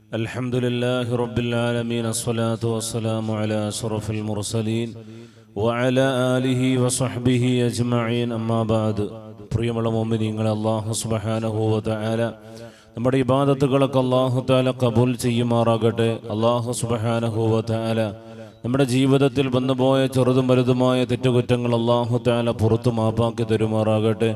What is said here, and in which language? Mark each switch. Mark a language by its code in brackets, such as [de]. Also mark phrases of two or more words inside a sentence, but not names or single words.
[ar] الحمد لله رب العالمين الصلاة والسلام على أشرف المرسلين وعلى آله وصحبه أجمعين أما بعد [ml] പ്രിയമുള്ള മുഅ്മിനീങ്ങളെ അല്ലാഹു [ar] سبحانه وتعالى [ml] നമ്മുടെ ഇബാദത്തുകളൊക്കെ അല്ലാഹു തആല കബൂൽ ചെയ്യുമാറാകട്ടെ. അല്ലാഹു [ar] سبحانه وتعالى [ml] നമ്മുടെ ജീവിതത്തിൽ വന്നുപോയ ചെറുതും വലുതുമായ തെറ്റുകുറ്റങ്ങൾ അല്ലാഹു തആല പുറത്തു മാപ്പാക്കി തരുമാറാകട്ടെ.